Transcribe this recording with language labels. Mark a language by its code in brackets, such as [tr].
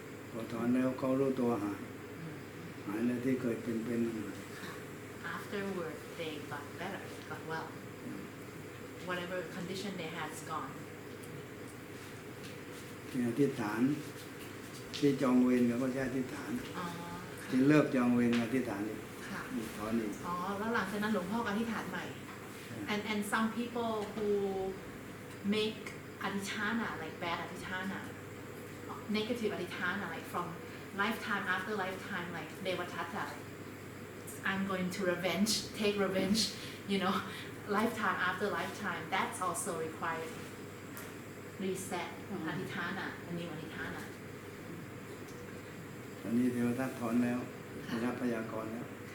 [th] พอถอนแล้วเขารู้ตัวหายแล้วที่เคยเป็น [en] afterward they got better got well whatever condition they had is gone [th] ที่อธิษฐานที่จองเวรก็ใช้อธิษฐานที่เลิกจองเวรอธิษฐานนี่ถอนอีก แล้วหลังจากนั้นหลวงพ่อก็อธิษฐานใหม่ [en] and some people who make adhitthana like bad adhitthana negative adhitthana like from lifetime after lifetime like devatatta I'm going to take revenge lifetime after lifetime that's also required reset adhitthana a new adhitthana [th] ตอนนี้เทวทัตถอนแล้วได้รับพยากรณ์แล้ว